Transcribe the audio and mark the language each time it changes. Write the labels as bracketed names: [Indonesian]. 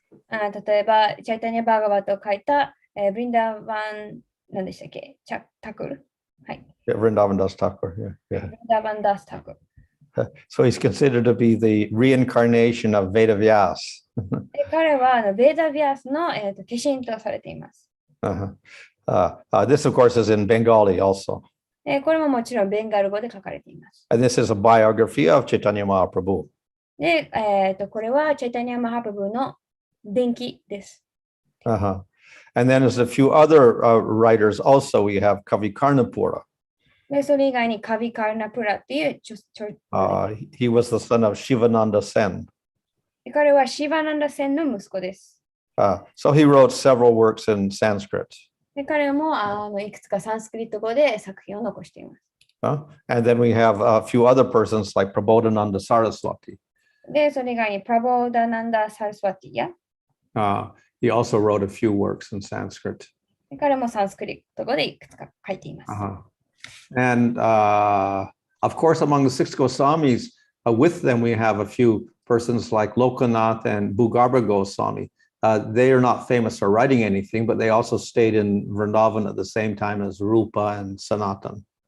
[Japanese] 例えば、チャイタニア・バーガバットを書いた、ブリンダーバン、何でしたっけタクル。はい。 [English] Yeah, Vrindavan Das Thakur. Yeah. [Japanese] ブリンダーバン・ダースタクル。 [English] So he's considered to be the reincarnation of Vedavyas. [Japanese] で彼はベーダ・ビアスの、化身とされています。 [English] This, of course, is in Bengali also. [Japanese] これももちろんベンガル語で書かれています。 [English] And this is a biography of Chaitanya Mahaprabhu. [Japanese] で、これはチャイタニア・マハプブの伝記です。 [English] And then there's a few other writers also. We have Kavi Karnapura. [Japanese] で、それ以外にカビ・カルナプラっていう [English] he was the son of Shivananda Sen. [Japanese] 彼はシバナンダセンの息子です。 [English] So he wrote several works in Sanskrit. [Japanese] で彼もいくつかサンスクリット語で作品を残しています。 [English] And then we have a few other persons like Prabodhananda Saraswati. [Japanese] で、それ以外にプラボーダナンダ・サルスワティや。 [English] He also wrote a few works in Sanskrit. [Japanese] で彼もサンスクリット語でいくつか書いています。 [English] And of course, among the six Goswamis, with them we have a few persons like Lokanath and Bhugarba Goswami. They are not famous for writing anything, but they also stayed in Vrindavan at the same time as Rupa and Sanatan.